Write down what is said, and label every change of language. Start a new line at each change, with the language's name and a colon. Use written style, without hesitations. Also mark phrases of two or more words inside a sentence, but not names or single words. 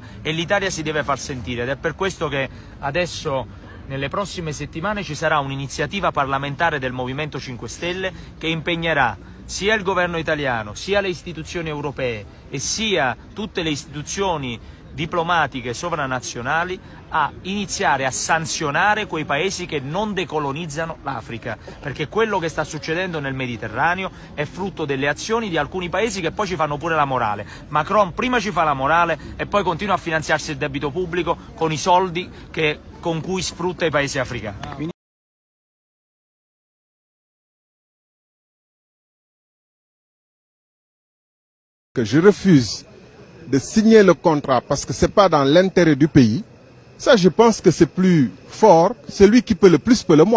Italian: e l'Italia si deve far sentire, ed è per questo che adesso nelle prossime settimane ci sarà un'iniziativa parlamentare del Movimento 5 Stelle che impegnerà sia il governo italiano, sia le istituzioni europee e sia tutte le istituzioni diplomatiche sovranazionali a iniziare a sanzionare quei paesi che non decolonizzano l'Africa, perché quello che sta succedendo nel Mediterraneo è frutto delle azioni di alcuni paesi che poi ci fanno pure la morale. Macron prima ci fa la morale e poi continua a finanziarsi il debito pubblico con i soldi con cui sfrutta i paesi africani.
French: Que je refuse de signer le contrat parce que ce n'est pas dans l'intérêt du pays, ça je pense que c'est plus fort, celui qui peut le plus peut le moins.